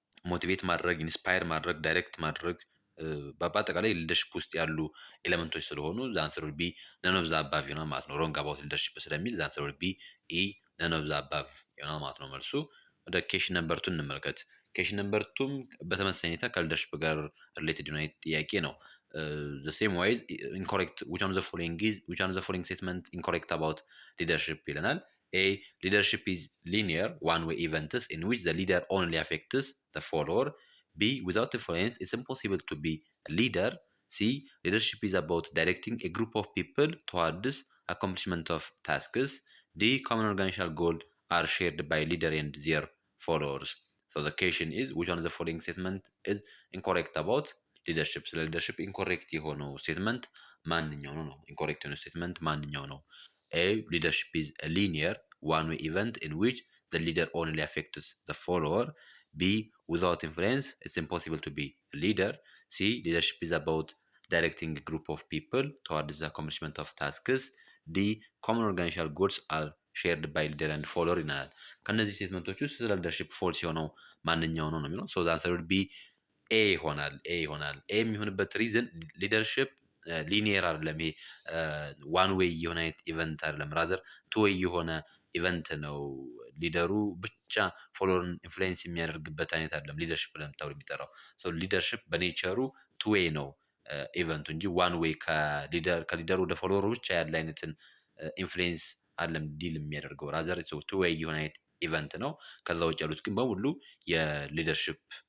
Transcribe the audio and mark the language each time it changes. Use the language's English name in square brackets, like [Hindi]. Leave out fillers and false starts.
[Amharic] ሞቲቬት ማድረግ፣ ኢንስፓየር ማድረግ፣ ዳይሬክት ማድረግ በአጠቃላይ ሊደርሺፕ ውስጥ ያሉ ኤሌመንቶች ስለሆኑ [English] ዛንሰር ቢ ነን ኦፍ ዘ አባቭ [Amharic] ይሆናል ማለት ነው። ሮንግ አባውት ሊደርሺፕ ስለሚል ዛንሰር ቢ ኢ ነን ኦፍ ዘ አባቭ ይሆናል ማለት ነው መልሱ። ወደ ኬሽን ነምበር 2 እንመልከት። ኬሽን ነምበር 2ም በተመሳሳይ ሁኔታ ከሊደርሺፕ ጋር ሪሌትድ የሆነ ጥያቄ ነው። [English] the same ways incorrect which one of the following statement incorrect about leadership [Amharic] ይለናል። A. [English] Leadership is linear one-way events in which the leader only affects the follower. B. Without influence, it's impossible to be a leader. C. Leadership is about directing a group of people towards accomplishment of tasks. D. Common organizational goals are shared by leader and their followers. So the question is, which one of the following statement is incorrect about leadership? [Amharic] ስለ leadership incorrect የሆነው statement ማንኛው ነው? incorrect የሆነው statement ማንኛው ነው? [English] A. Leadership is a linear one-way event in which the leader only affects the follower. B. Without influence, it's impossible to be a leader. C. Leadership is about directing a group of people towards the accomplishment of tasks. D. Common organizational goals are shared by leader and follower [Amharic] ይናል። ከነዚህ ስቴትመንቶች ውስጥ ስለ ሊደርሺፕ ፎልስ የሆነው ማንኛው ነው የሚለው። [English] so the answer would be A [Amharic] ይሆናል። ኤ የሚሆንበት ሪዝን ሊደርሺፕ ሊኒየር አይደለም። ይሄ ዋን ዌይ የሆነ ኢቨንት አይደለም። ራዘር ቱ ዌይ የሆነ ኢቨንት ነው። ሊደሩ ብቻ ፎሎወርን ኢንፍሉዌንስ የሚያደርግበት አይነት አይደለም ሊደርሺፕ ብለን ተብሎ የሚጠራው። ሶ ሊደርሺፕ በኔቸሩ ቱ ዌይ ነው ኢቨንቱ እንጂ ዋን ዌይ ከሊደሩ ወደ ፎሎወሩ ብቻ ያለ አይነትን ኢንፍሉዌንስ አይደለም ዲል የሚያደርገው። ራዘር ቱ ዌይ የሆነ ኢቨንት ነው። ከዛ ውጭ ያሉት ግን በሙሉ የሊደርሺፕ